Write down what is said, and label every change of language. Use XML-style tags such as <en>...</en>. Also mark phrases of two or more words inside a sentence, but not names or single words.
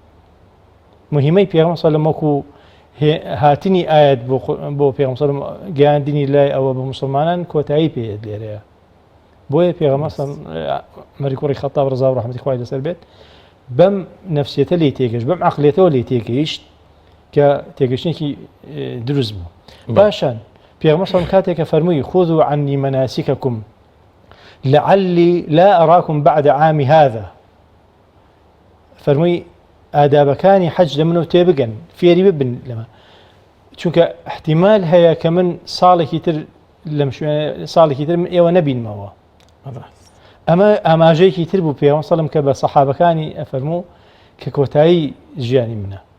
<ckb>مهمەی پێغەمبەر</ckb> <ar>صلی الله علیه و سلم</ar> <ckb>وەکو هاتنی ئاەت بۆ پێغەمبەر</ckb> <ar>صلی الله علیه و سلم</ar> <ckb>گەیاندنی لای ئەوە بە مسلمانان کۆتایی پێهات لێرەیە بۆیە پێغەمبەر عومەری کوڕی خەتاب ڕەزا ڕەحمەتی خوای لەسەر بێت بەم نەفسیەتە لێ تێگەشت بەم عەقلێتەوە لێ تێگەیشت کە تێگەشتێکی دروست بوو. باشان پێغەمبەر سەڵەم کاتێکە فەرمووی</ckb> <ar>خذوا عنی مناسککم لعلی لا أراكم بعد عامی هذا،</ar> <ckb>فەرمووی ئادابەکانی حەج لە منەوە تێبگەن، فێری ببن لەمە، چونکە احتیمال هەیە کە من ساڵێکی تر لەم ساڵێکی تر من ئێوە نەبینمەوە. ئەمە ئاماژەیەکی تر بوو پێغەمبەر سەڵەم کە بە سەحابەکانی ئەفەرموو کە کۆتایی ژیانی منە.</ckb>